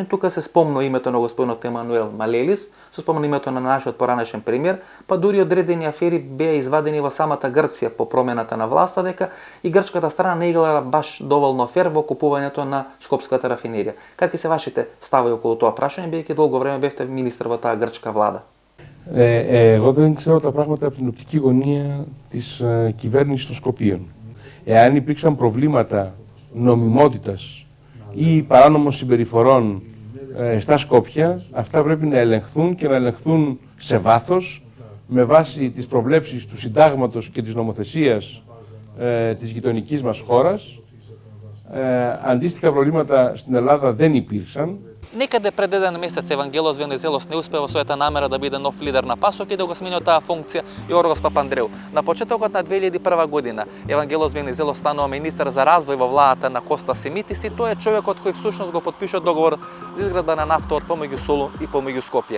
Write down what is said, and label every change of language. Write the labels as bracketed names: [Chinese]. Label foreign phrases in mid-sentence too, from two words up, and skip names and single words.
[Macedonian] Тука се спомна името на господинот Емануел Малелис, се спомна името на нашиот поранешен премиер, па дури одредени афери беа извадени во самата Грција по промената на власта, дека и грчката страна не играла баш доволно фер во купувањето на Скопската рафинерија. Какви се вашите ставови околу тоа прашање, бидејќи долго време бевте министер во таа грчка влада? [Greek] Εγώ δεν ξέρω τα πράγματα από την οπτική γωνία της κυβέρνησης των Σκοπίων. Εάν υπήρξαν προβλήματα νομιμότητας ή παράνομων συμπεριφορών στα Σκόπια, αυτά πρέπει να ελεγχθούν και να ελεγχθούν σε βάθος με βάση τις προβλέψεις του συντάγματος και της νομοθεσίας της γειτονικής μας χώρας. Αντίστοιχα προβλήματα στην Ελλάδα δεν υπήρξαν. [Macedonian] Некаде пред еден месец Евангелос Венизелос не успеа во својата намера да биде нов лидер на ПАСОК и да го смени од таа функција Јоргос Папандреу. На почетокот на 2001 година Евангелос Венизелос станува министер за развој во владата на Коста Симитис и тој е човекот кој всушност го потпиша договор за изградба на нафтовод помеѓу Солун и помеѓу Скопје.